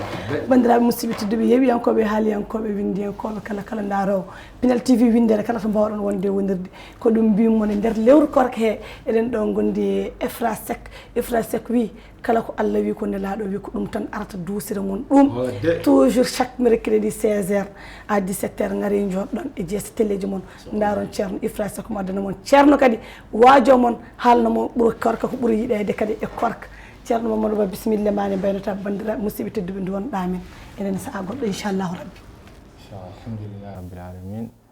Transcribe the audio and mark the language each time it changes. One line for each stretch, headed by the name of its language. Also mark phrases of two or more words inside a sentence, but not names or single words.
Fula: Amin. Bandiraɓe musidɓe tedduɓe, heewiyankoɓe, haaliyankoɓe, windiyankoɓe, kala, kala ndaaro Pinal T V windere, kala to mbawɗon wonde wonirde. Ko ɗum mbimon e nder lewru korka he, eɗen ɗo gondi e Ifra Seck. Ifra Seck wi, kala ko Allah wi, ko Nelaɗo wi, ko ɗum tan arata duusira mon ɗum. Oh, de.
French: Toujours chaque mercredi seize heures à dix-sept heures,
Fula: ngari joɗɗon e jees telleji mon. Ndaron Ceerno Ifra Sako mo addana mon. Ceerno kadi waajo mon haalno mo ɓuri korka ko ɓuri yiɗede kadi e korka. Ceerno Mamadou Ba, bisimilla ma ne mbayno tan bandiraɓe musidɓe tedduɓe ndu wonɗa men. Enen saha goɗɗo,
Arabic: إن شاء الله ربي. الحمد لله رب العالمين.